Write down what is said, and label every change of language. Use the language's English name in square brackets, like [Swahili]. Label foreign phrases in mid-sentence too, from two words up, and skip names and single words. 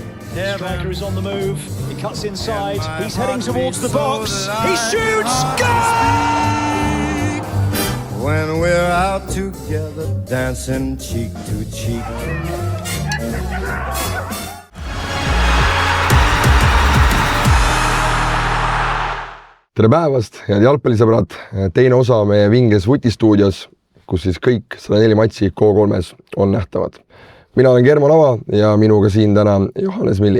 [English] Striker is on the move. He cuts inside. He's heading towards the box. He shoots. Goal! When we're out together, dancing cheek to cheek. [Estonian] Tere päevast, head jalgpallisõbrad, teine osa meie Vinges Vutistuudios, kus siis kõik 104 matši K3-s on nähtavad. Mina olen Germo Lava ja minuga siin täna Johannes Milli.